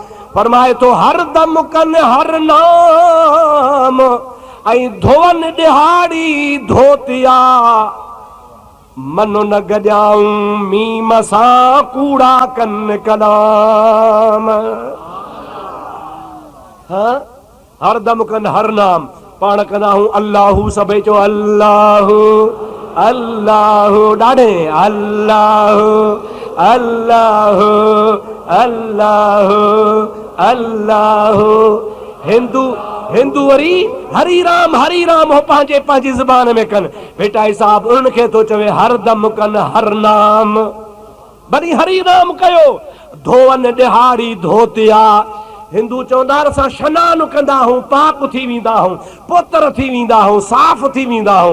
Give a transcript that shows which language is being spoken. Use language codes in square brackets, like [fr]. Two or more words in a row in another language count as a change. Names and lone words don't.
[sd] फरमाए थो हर दम कनि हर नाम ऐं धोअनि ॾिहाड़ी धोतिया, मनो न गॼाऊं मीम सां कूड़ा कनि कलाम। हाँ, हर दम कनि हर नाम, पाण कंदा हूं अल्लाहू, सभई चओ अल्लाहू अल्लाहू, ॾाढे अल्लाहू अल्लाहू अल्लाहू अल्लाहू। हिंदू वरी हरी राम हो पंहिंजे पंहिंजी ज़बान में कनि। भिटाई साहब उन्हनि खे थो चवे हर दम कनि हर नाम, वरी हरी राम कयो, धोअनि ॾिहाड़ी धोतिया। हिंदू चवंदा असां शनान कंदा आहियूं, पाक थी वेंदा आहियूं, पोतर थी वेंदा आहियूं, साफ़ थी वेंदा आहियूं।